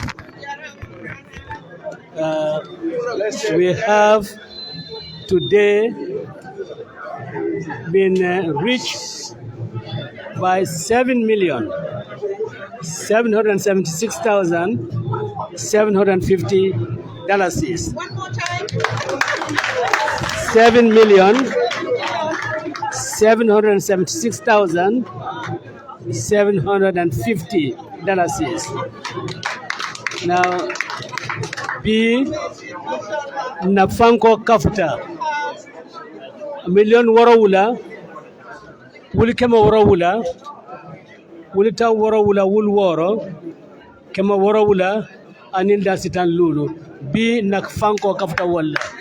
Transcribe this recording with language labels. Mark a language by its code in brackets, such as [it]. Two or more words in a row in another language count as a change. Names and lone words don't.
[en] We have today been reached by 7,776,750 dollars. One more time. 7,776,750 dollars. Now, [man] B Nafanko Kafuta million warawula wuli kema warawula wuli ta warawula wul woro kema warawula anil da sitan lulu B Nafanko Kafuta wala